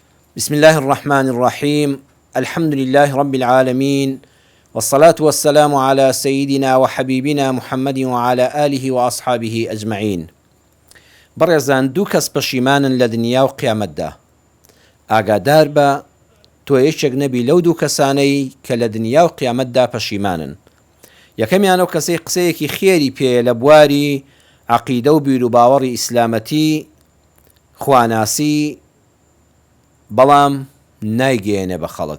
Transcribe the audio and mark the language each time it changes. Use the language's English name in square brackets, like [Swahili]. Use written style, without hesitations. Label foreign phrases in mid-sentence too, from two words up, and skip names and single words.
[Arabic] بسم الله الرحمن الرحيم. الحمد لله رب العالمين، والصلاة والسلام على سيدنا وحبيبنا محمد وعلى آله وأصحابه أجمعين. [Central Kurdish] بەڕێزان دوو کەس پەشیمانن لە دنیا و قیامەتدا. ئاگادار بە تۆ یەکێک نەبی لەو دوو کەسانەی کە لە دنیا و قیامەتدا پەشیمانن. یەکەمیانەوە کەسەی قسەیەکی خێری پێ لە بواری عەقیدە و بیر و باوەڕی ئیسلامەتی خواناسی، بەڵام نایگەێنێ بە خەڵک.